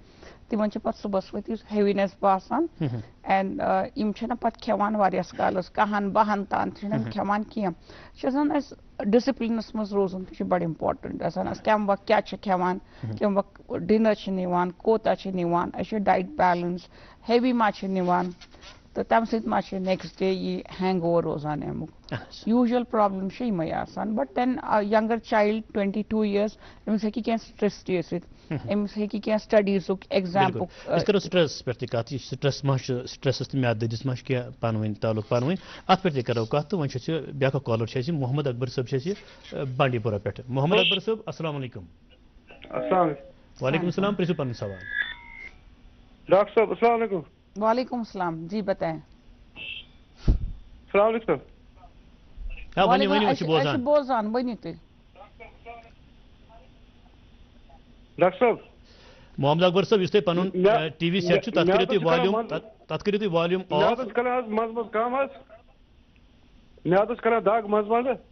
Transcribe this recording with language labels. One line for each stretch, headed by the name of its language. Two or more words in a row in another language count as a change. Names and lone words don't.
Kashmiri: تِمن چھِ پتہٕ صُبحس ؤتھِتھ ہیوینیس باسان اینڈ یِم چھِنہٕ پتہٕ کھٮ۪وان واریاہس کالس 1-2 تام چھِنہٕ کھٮ۪وان کینٛہہ. چھِ آسان اَسہِ ڈِسپلنس منٛز روزُن تہِ چھُ بڑٕ اِمپارٹنٹ آسان. أسۍ کمہِ وقت کیٛاہ چھِ کھٮ۪وان کمہِ وقت ڈِنر چھِ نِوان کوتاہ چھِ نِوان أسۍ چھِ
English: diet balance
Kashmiri: ہیوی ما چھِ نِوان تو تم سب
English: next day
Kashmiri: یہ ہینگ اوور روزان امیک
English: usual problem
Kashmiri: یمے آسان
English: but then younger child 22 years
Kashmiri: امس ہیکہ کی سٹریس تہ ٲسِتھ امس ہیکہ کی سٹڈیزُک ایگزامُک أسۍ کرو سٹریس پٮ۪ٹھ تہِ کتھ یہِ سٹریس ما چھُ سٹریسس تہٕ میادٕ دٲدِس ما چھُ کینٛہہ پانہٕ ؤنۍ تعلق پانہٕ ؤنۍ اتھ پٮ۪ٹھ تہِ کرو کتھ تہٕ وۄنۍ چھِ أسۍ بیٛاکھ اکھ کالر چھِ اَسہِ محمد اکبر صٲب چھِ اَسہِ بانڈی پورہ پٮ۪ٹھ محمد اکبر صٲب السلام علیکم. السلام وعلیکم السلام پرٛژھِو پنُن سوال. ڈاکٹر صاحب السلام علیکم.
Urdu: وعلیکم السلام جی بتائیں.
Kashmiri: السلام علیکم. ہاں ؤنِو ؤنِو أسۍ چھِ بوزان. بوزان ؤنِو تُہۍ. ڈاکٹر صاحب محمد اکبر صٲب یُس تۄہہِ پنُن
English: TV set
Kashmiri: چھُ تتھ کٔرِو تُہۍ
English: volume off.
Kashmiri: میادس کران حظ منٛزٕ منٛزٕ کم حظ میادس کران دگ منٛزٕ منٛزٕ.